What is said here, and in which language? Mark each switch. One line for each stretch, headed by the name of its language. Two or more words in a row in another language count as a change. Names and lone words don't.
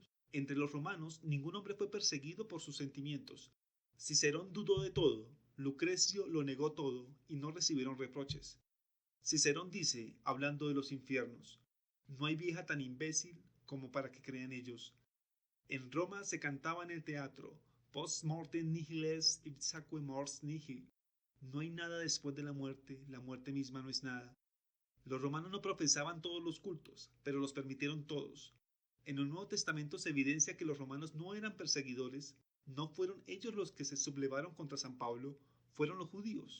Spanish: Entre los romanos, ningún hombre fue perseguido por sus sentimientos. Cicerón dudó de todo, Lucrecio lo negó todo y no recibieron reproches. Cicerón dice, hablando de los infiernos, no hay vieja tan imbécil como para que crean ellos. En Roma se cantaba en el teatro,
Latin: post mortem nihil est ipsaque mors nihil.
Spanish: No hay nada después de la muerte misma no es nada. Los romanos no profesaban todos los cultos, pero los permitieron todos. En el Nuevo Testamento se evidencia que los romanos no eran perseguidores, no fueron ellos los que se sublevaron contra San Pablo, fueron los judíos.